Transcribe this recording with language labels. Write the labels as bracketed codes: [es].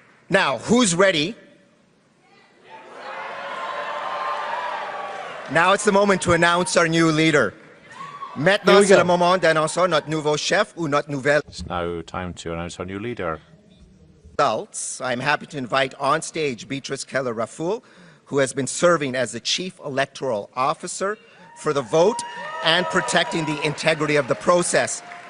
[en] Now, who's ready? Now it's the moment to announce our new leader. [fr] Maintenant, c'est le moment d'annoncer notre nouveau chef ou notre nouvelle. [en] It's now time to announce our new leader. Results. I'm happy to invite on stage Beatrice Keller-Rafoul, who has been serving as the Chief Electoral Officer for the vote and protecting the integrity of the process.